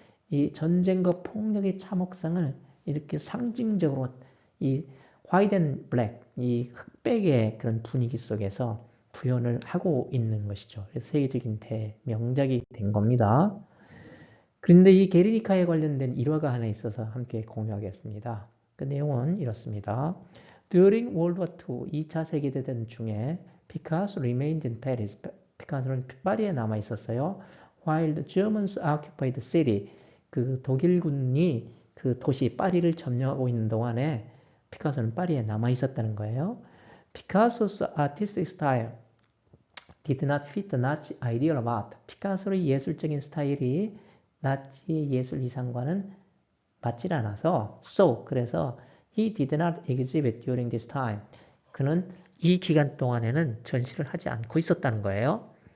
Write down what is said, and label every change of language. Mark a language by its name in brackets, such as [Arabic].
[Korean] 이 전쟁과 폭력의 참혹성을 이렇게 상징적으로 이 화이트 앤 블랙, 이 흑백의 그런 분위기 속에서 구현을 하고 있는 것이죠. 그래서 세계적인 대명작이 된 겁니다. 그런데 이 게르니카에 관련된 일화가 하나 있어서 함께 공유하겠습니다. 그 내용은 이렇습니다. [English] During World War II, [Korean] 2차 세계대전 중에 [English] 피카소 remained in Paris. [Korean] 피카소는 파리에 남아 있었어요. [English] While the Germans occupied the city. [Korean] 그 독일군이 그 도시 파리를 점령하고 있는 동안에 피카소는 파리에 남아 있었다는 거예요. [English] Picasso's artistic style did not fit the Nazi ideal of art. [Korean] 피카소의 예술적인 스타일이 나치의 예술 이상과는 맞질 않아서 그래서 [English] he did not exhibit during this time. [Korean] 그는 이 기간 동안에는 전시를 하지 않고 있었다는 거예요.